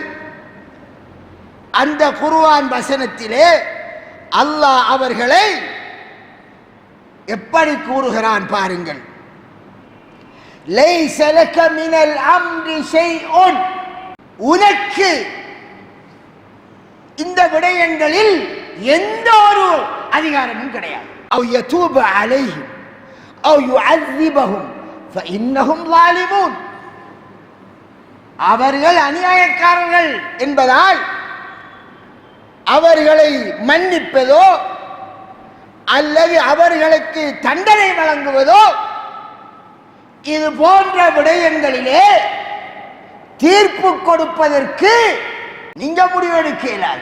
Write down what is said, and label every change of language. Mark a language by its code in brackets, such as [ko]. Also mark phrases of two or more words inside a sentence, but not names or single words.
[ta] அந்த குர்ஆன் வசனத்திலே அல்லாஹ் அவர்களை எப்படி கூறுகிறான் பாருங்கள். [ar] ليس لك من الأمر شيء, [ta] உனக்கு இந்த விடயங்களில் எந்த ஒரு அதிகாரமும் கிடையாது. [ar] أو يتوب عليهم أو يعذبهم فإنهم ظالمون. [ta] அவர்கள் அநியாயக்காரர்கள் என்பதால் அவர்களை மன்னிப்பதோ அல்லது அவர்களுக்கு தண்டனை வழங்குவதோ இது போன்ற விடயங்களிலே தீர்ப்பு கொடுப்பதற்கு நீங்க முடிவெடுக்க இயலாது.